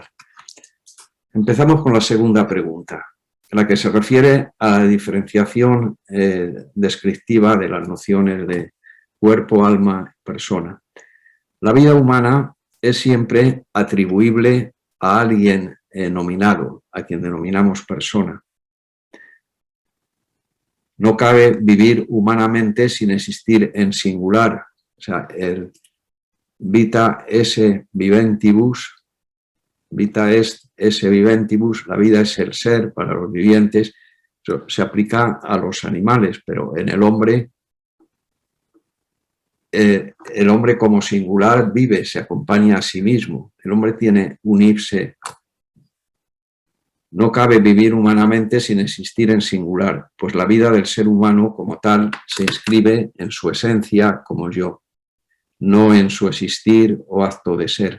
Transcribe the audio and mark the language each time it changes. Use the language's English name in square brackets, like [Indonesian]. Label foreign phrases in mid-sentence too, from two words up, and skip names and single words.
[Spanish] Empezamos con la segunda pregunta, la que se refiere a la diferenciación descriptiva de las nociones de cuerpo, alma, persona. La vida humana es siempre atribuible a alguien nominado, a quien denominamos persona. No cabe vivir humanamente sin existir en singular, o sea, el [Latin] vita esse viventibus, vita est esse viventibus, [Spanish] la vida es el ser para los vivientes, eso se aplica a los animales, pero en el hombre como singular vive, se acompaña a sí mismo, el hombre tiene un ipse. No cabe vivir humanamente sin existir en singular, pues la vida del ser humano como tal se inscribe en su esencia como yo, no en su existir o acto de ser.